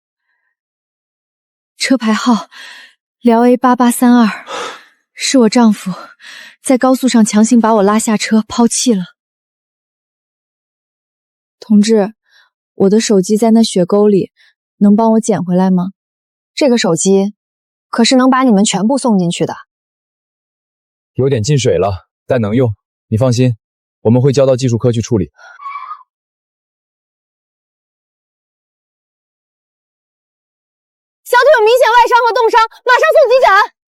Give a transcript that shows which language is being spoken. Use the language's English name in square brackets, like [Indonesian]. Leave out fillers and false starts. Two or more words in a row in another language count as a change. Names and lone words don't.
[Chinese] 车牌号辽 A8832，是我丈夫在高速上强行把我拉下车拋棄了。同志，我的手机在那雪溝里，能幫我撿回來嗎？這個手機可是能把你們全部送進去的。有點進水了，但能用，你放心，我們會交到技術科去處理。小腿有明顯外傷和凍傷，馬上送急診。